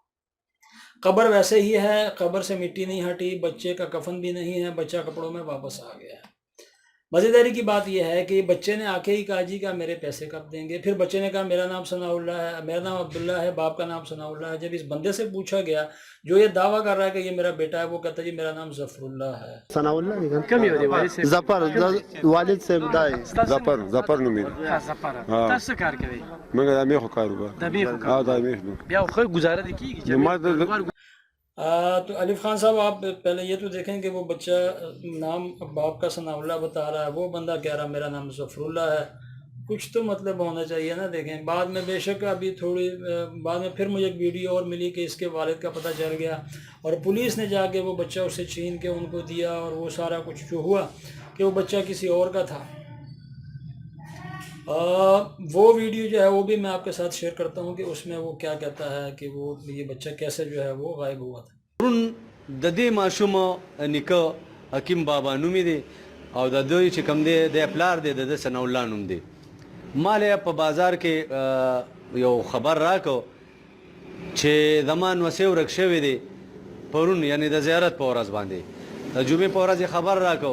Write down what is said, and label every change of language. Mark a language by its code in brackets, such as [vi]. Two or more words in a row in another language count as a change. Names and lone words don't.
[ur] قبر ویسے ہی ہے، قبر سے مٹی نہیں ہٹی، بچے کا کفن بھی نہیں ہے، بچہ کپڑوں میں واپس آ گیا ہے. مزیداری کی بات یہ ہے کہ بچے نے آ کے ہی کہا جی کہ میرے پیسے کب دیں گے. پھر بچے نے کہا میرا نام ثناءاللہ ہے، میرا نام عبداللہ ہے، باپ کا نام ثناءاللہ ہے. جب اس بندے سے پوچھا گیا جو یہ دعویٰ کر رہا ہے کہ یہ میرا بیٹا ہے، وہ کہتا ہے جی میرا نام ظفر اللہ ہے. [ps] ثناءالله دی کنه؟ کوم یو دی والد صاحب؟ ظفر والد صاحب دی. ظفر نومېږي. ها ظفر. تاسو څه کار کوئ؟ موږ د میخو کاروبار. د میخو ها کار. د میخ نو. بیا خو گزاره دې کیږي نو ما د [ur] تو الف خان صاحب آپ پہلے یہ تو دیکھیں کہ وہ بچہ نام باپ کا ثناءاللہ بتا رہا ہے، وہ بندہ کہہ رہا ہے میرا نام ظفر اللہ ہے. کچھ تو مطلب ہونا چاہیے نا. دیکھیں بعد میں بے شک ابھی تھوڑی بعد میں پھر مجھے ایک ویڈیو اور ملی کہ اس کے والد کا پتہ چل گیا اور پولیس نے جا کے وہ بچہ اسے چھین کے ان کو دیا، اور وہ سارا کچھ جو ہوا کہ وہ بچہ کسی اور کا تھا. وہ ویڈیو جو ہے وہ بھی میں آپ کے ساتھ شیئر کرتا ہوں کہ اس میں وہ کیا کہتا ہے کہ وہ یہ بچہ کیسے جو ہے وہ غائب ہوا تھا. [ps] د دې ماشوم نیکه حکیم بابا نومې دی او د دوی چې کوم دی د پلار دی د ثناءالله نوم دی. مال په بازار کې یو خبر راکو چې زمان وسې ورک شوی دی پرون، یعنی د زیارت په ورځ باندې د جمعې په ورځ خبر راکو.